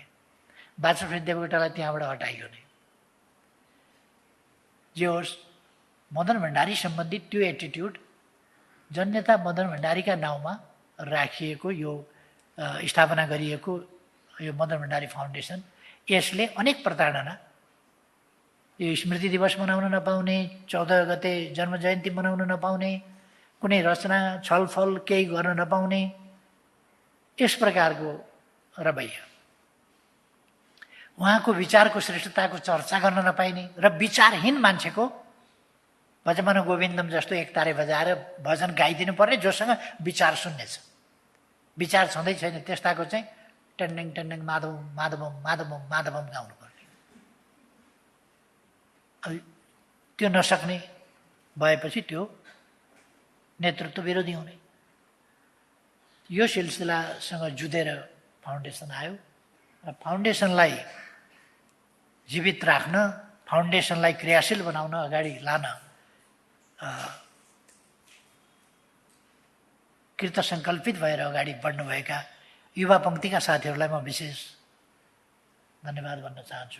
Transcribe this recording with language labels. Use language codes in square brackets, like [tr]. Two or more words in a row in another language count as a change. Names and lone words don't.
[ne] वाचस्पति देवकोटालाई त्यहाँबाट हटाइयो नै। जे होस्, मदन भण्डारी सम्बन्धित त्यो एटिट्युड जननेता मदन भण्डारीका नाउँमा राखिएको यो स्थापना गरिएको यो मदन भण्डारी फाउन्डेसन, यसले अनेक प्रताडना, यो स्मृति दिवस मनाउन नपाउने, 14 गते जन्म जयन्ती मनाउन नपाउने, कुनै रचना छलफल केही गर्न नपाउने, यस प्रकारको रवैया, उहाँको विचारको श्रेष्ठताको चर्चा गर्न नपाइने र विचारहीन मान्छेको [sa] भजमन गोविन्दम [ne] जस्तो एक तारे बजाएर भजन गाइदिनु पर्ने, जोसँग विचार सुन्ने छ। विचार छँदै छैन त्यस्ताको चाहिँ टेन्डिङ टेन्डिङ [sa] माधवम माधवम माधवम माधवम [ne] गाउनु पर्ने। त्यो नसक्ने भएपछि त्यो नेतृत्व विरोधी हुने। यो सिलसिलासँग जुधेर फाउन्डेसन आयो। फाउन्डेसनलाई जीवित राख्न, फाउन्डेसनलाई क्रियाशील बनाउन, अगाडि लान कृतसङ्कल्पित भएर अगाडि बढ्नुभएका युवा पङ्क्तिका साथीहरूलाई म विशेष धन्यवाद भन्न चाहन्छु।